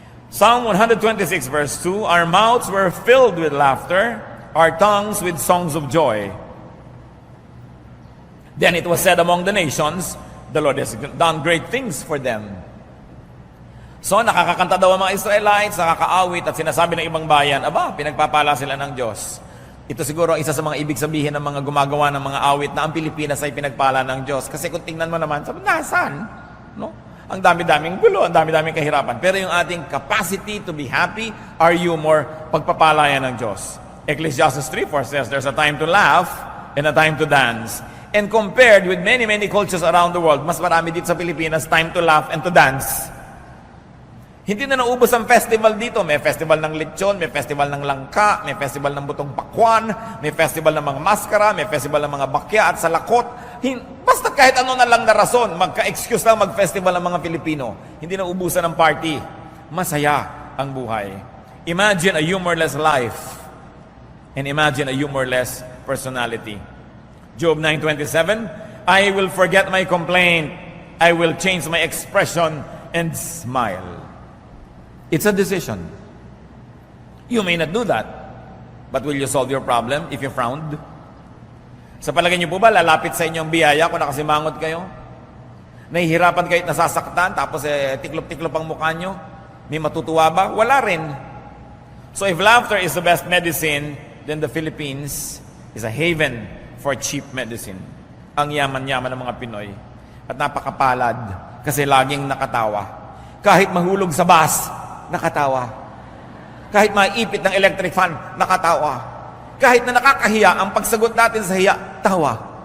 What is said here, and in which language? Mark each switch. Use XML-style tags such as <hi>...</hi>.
<en>Psalm 126 verse 2, our mouths were filled with laughter, our tongues with songs of joy. Then it was said among the nations, the Lord has done great things for them.</en> <tl>So nakakakanta daw ang mga Israelites, nakakaawit at sinasabi ng ibang bayan, aba, pinagpapala sila ng Diyos. Ito siguro ang isa sa mga ibig sabihin ng mga gumagawa ng mga awit na ang Pilipinas ay pinagpala ng Diyos. Kasi kung tingnan mo naman, sabi, nasaan? No? Ang dami-daming gulo, ang dami-daming kahirapan. Pero yung ating</tl> <en>capacity to be happy, are you more</en> <tl>pagpapalaya ng Diyos?</tl> <en>Ecclesiastes 3:4 says, there's a time to laugh and a time to dance. And compared with many, many cultures around the world, mas marami dito sa Pilipinas, time to laugh and to dance.</en> <tl>Hindi na naubos ang festival dito. May festival ng lechon, may festival ng langka, may festival ng butong pakwan, may festival ng mga maskara, may festival ng mga bakya at salakot. Basta kahit ano na lang na rason, magka-excuse lang mag-festival ng mga Pilipino. Hindi na ubusan ng party. Masaya ang buhay.</tl> <en>Imagine a humorless life and imagine a humorless personality. Job 9:27, I will forget my complaint. I will change my expression and smile. It's a decision. You may not do that, but will you solve your problem if you frowned?</en> <tl>Sa palagay niyo po ba, lalapit sa inyong biyaya kung nakasimangot kayo? Nahihirapan kayo at nasasaktan, tapos tiklop-tiklop ang mukha nyo? May matutuwa ba? Wala rin.</tl> <en>So if laughter is the best medicine, then the Philippines is a haven for cheap medicine.</en> <tl>Ang yaman-yaman ng mga Pinoy. At napakapalad kasi laging nakatawa. Kahit mahulog sa bus, nakatawa. Kahit maipit ng electric fan, nakatawa. Kahit na nakakahiya, ang pagsagot natin sa hiya, tawa.</tl>